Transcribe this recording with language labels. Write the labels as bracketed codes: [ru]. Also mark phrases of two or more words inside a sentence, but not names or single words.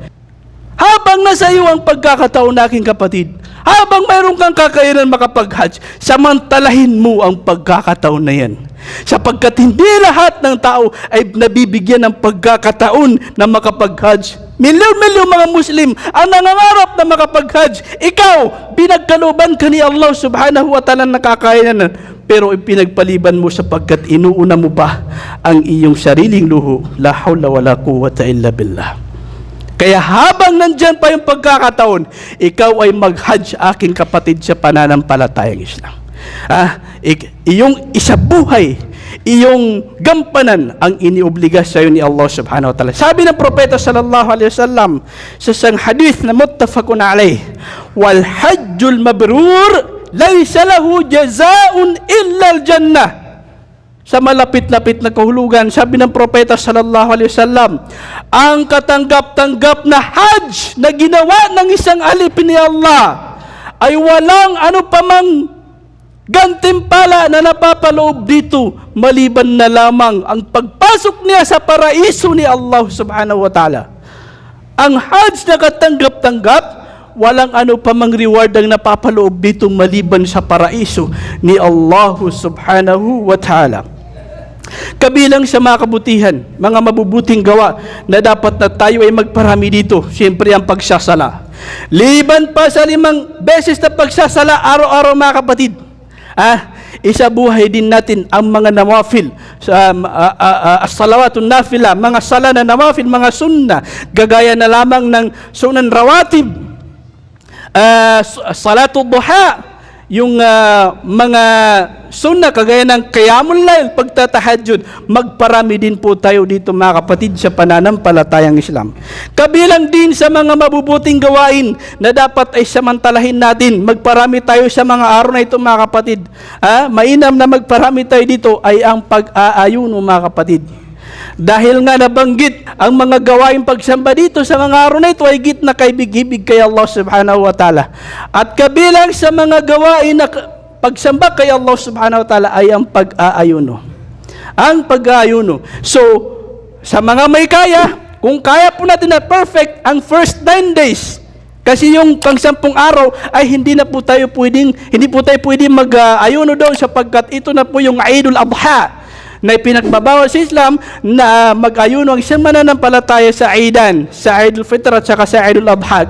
[tl] Habang nasa iyo ang pagkakataon, aking kapatid, habang mayroon kang kakayanan makapag-hajj, samantalahin mo ang pagkakataon na yan. Sapagkat hindi lahat ng tao ay nabibigyan ng pagkakataon na makapag-hajj. Milyon-milyon mga Muslim ang nangangarap na makapag-hajj. Ikaw, binagkalooban ka ni Allah [ar] سبحانه وتعالى [tl] ng kakayanan, pero ipinagpaliban mo sapagkat inuuna mo pa ang iyong sariling luho. [ar] لا حول ولا قوة إلا بالله. [tl] Kaya habang nandyan pa yung pagkakataon, ikaw ay mag-hajj, aking kapatid, sa pananampalatayang Islam. Iyong isabuhay, iyong gampanan ang iniobliga sa iyo ni Allah [ar] سبحانه وتعالى. [tl] Sabi ng propeta [ar] صلى الله عليه وسلم [tl] sa isang hadith na [ar] متفق عليه، والحج المبرور ليس له جزاء إلا الجنة. [tl] Sa malapit-lapit na kahulugan, sabi ng propeta [ar] صلى الله عليه وسلم, [tl] ang katanggap-tanggap na hajj na ginawa ng isang alipin ni Allah ay walang ano pamang gantimpala na napapaloob dito maliban na lamang ang pagpasok niya sa paraiso ni Allah [ar] سبحانه وتعالى. [tl] Ang Hajj na katanggap-tanggap, walang ano pa mang reward ang napapaloob dito maliban sa paraiso ni Allah [ar] سبحانه وتعالى. [tl] Kabilang sa mga kabutihan, mga mabubuting gawa na dapat na tayo ay magparami dito, siyempre ang pagsasala. Liban pa sa 5 beses na pagsasala araw-araw mga kapatid, isabuhay din natin ang mga nawafil, [ar] الصلوات النافلة, [tl] mga sala na nawafil, mga sunna, gagaya na lamang ng [ar] سنن رواتب, صلاة الضحى, [tl] yung mga sunna kagaya ng [ar] قيام الليل, [tl] pagtatahajjud, magparami din po tayo dito mga kapatid sa pananampalatayang Islam. Kabilang din sa mga mabubuting gawain na dapat ay samantalahin natin, magparami tayo sa mga araw na ito mga kapatid. Mainam na magparami tayo dito ay ang pag-aayuno mga kapatid. Dahil nga nabanggit ang mga gawaing pagsamba dito sa mga araw na ito ay git na kaibig-ibig kay Allah [ar] سبحانه وتعالى. [tl] At kabilang sa mga gawain na pagsamba kay Allah [ar] سبحانه وتعالى [tl] ay ang pag-aayuno. Ang pag-aayuno. So, sa mga may kaya, kung kaya po natin na perfect ang [en] first 9 days, [tl] kasi yung pang-10 araw ay hindi po tayo pwedeng mag-ayuno doon sapagkat ito na po yung Eidul Adha na ipinagbabawal sa Islam na mag-ayuno ang isang mananampalataya sa Eidan, sa Eidul Fitr at saka sa Eidul Adha.